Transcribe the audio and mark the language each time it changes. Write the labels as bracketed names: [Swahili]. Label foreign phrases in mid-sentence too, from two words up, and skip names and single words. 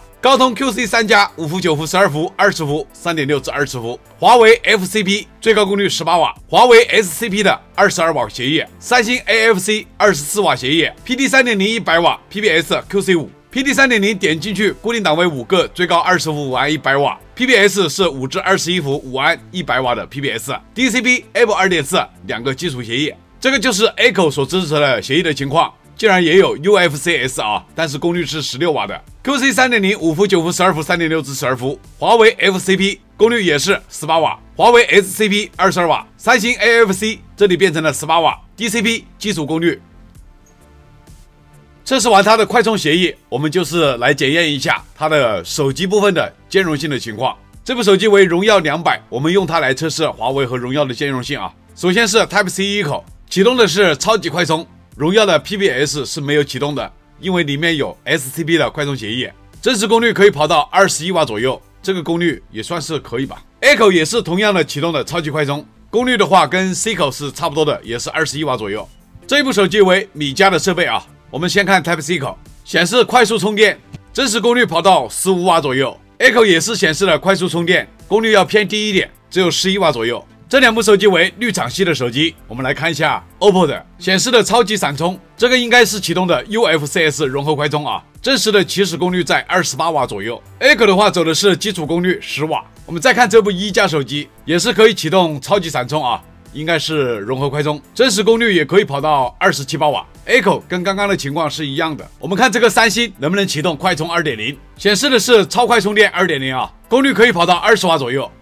[Chinese] 高通 QC3+5伏、9伏、12伏、20伏、3.6至20伏，華為 FCP 最高功率18瓦，華為 SCP 的22瓦協議，三星 AFC 24瓦協議 ，PD 3.0 100瓦 ，PBS QC5。PD 3.0 點進去，固定檔位5個，最高20伏5安100瓦 ，PBS 是5至21伏5安100瓦的 PBS，DCP Able 2.4 2 個基礎協議，這個就是 A 口所支持的協議的情況。竟然也有 UFCS 啊，但是功率是16瓦的。QC 3.0 5伏、9伏、12伏、3.6至12伏。華為 FCP 功率也是18瓦，華為 SCP 22 瓦，三星 AFC 這裡變成了18瓦。DCP 基礎功率。測試完它的快充協議，我們就是來檢驗一下它的手機部分的兼容性的情況。這部手機為榮耀200，我們用它來測試華為和榮耀的兼容性啊。首先是 Type-C 一口，啟動的是超級快充。榮耀的 PBS 是沒有啟動的，因為裡面有 SCP 的快充協議，真實功率可以跑到21瓦左右，這個功率也算是可以吧。A 口也是同樣的啟動的超級快充，功率的話跟 C 口是差不多的，也是21瓦左右。這一部手機為米家的設備啊，我們先看 Type-C 口，顯示快速充電，真實功率跑到15瓦左右。A 口也是顯示了快速充電，功率要偏低一點，只有11瓦左右。這2部手機為綠廠系的手機。我們來看一下 OPPO 的顯示的超級閃充，這個應該是啟動的 UFCS 融合快充啊，真實的起始功率在28瓦左右。Echo 的話走的是基礎功率10瓦。我們再看這部1加手機，也是可以啟動超級閃充啊。應該是融合快充，真實功率也可以跑到27、8瓦。Echo 跟剛刚的情況是一樣的。我們看這個3星能不能啟動快充 2.0， 顯示的是超快充電 2.0 啊，功率可以跑到20瓦左右。